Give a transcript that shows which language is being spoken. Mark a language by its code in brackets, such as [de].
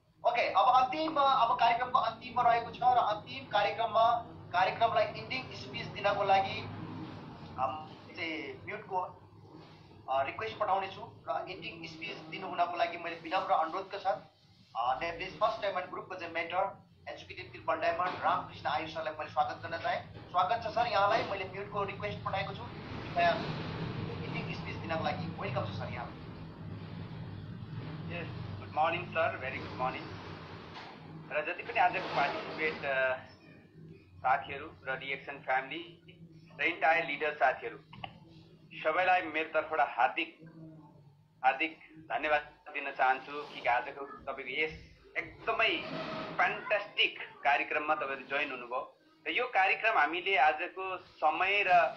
[ne] Okay, अब कार्यक्रमको अन्तिममा रहेको छ र अन्तिम कार्यक्रमलाई इन्डिङ स्पिच दिनको लागि चाहिँ म्युटको रिक्वेस्ट पठाउनेछु र इन्डिङ स्पिच दिनुहुनको लागि मैले विनम्र अनुरोधका साथ नेप्लिज फर्स्ट डायमन्ड ग्रुपको चाहिँ mentor executive triple diamond Ramakrishna Ayush सरलाई मैले स्वागत गर्न चाहेँ. स्वागत छ सर यहाँलाई. मैले म्युटको रिक्वेस्ट पठाएको छु, कृपया इन्डिङ स्पिच दिनको लागि वेलकम छ सर यहाँ. [en] Yes, good morning sir, very good morning. [ne] र जति पनि आजको पार्टिसिपेट साथीहरू र डिएक्सन फ्यामिली र इन्टायर लिडर साथीहरू सबैलाई मेरो तर्फबाट हार्दिक धन्यवाद दिन चाहन्छु कि आजको तपाईँको यस एकदमै फ्यान्टास्टिक कार्यक्रममा तपाईँहरू जोइन हुनुभयो र यो कार्यक्रम हामीले आजको समय र